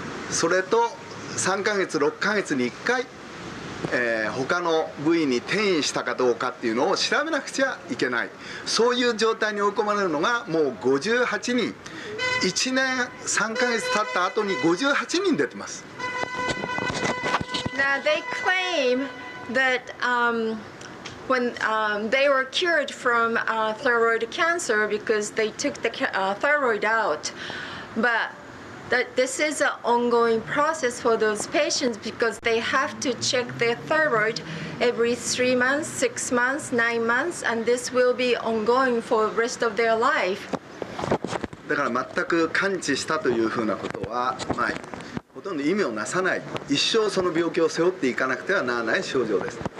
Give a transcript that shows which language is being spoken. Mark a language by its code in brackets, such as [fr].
[ja] それと3ヶ月6ヶ月に1回、他の部位に転移したかどうかっていうのを調べなくちゃいけない、そういう状態に追い込まれるのがもう58人、1年3ヶ月経った後に58人出てます。 [en] Now they claim that when they were cured from thyroid cancer because they took the thyroid out, but that this is an ongoing process for those patients because they have to check their thyroid every 3 months, 6 months, 9 months, and this will be ongoing for the rest of their life. [ja] だから全く完治したというふうなことは、ほとんど意味をなさない、一生その病気を背負っていかなくてはならない症状です。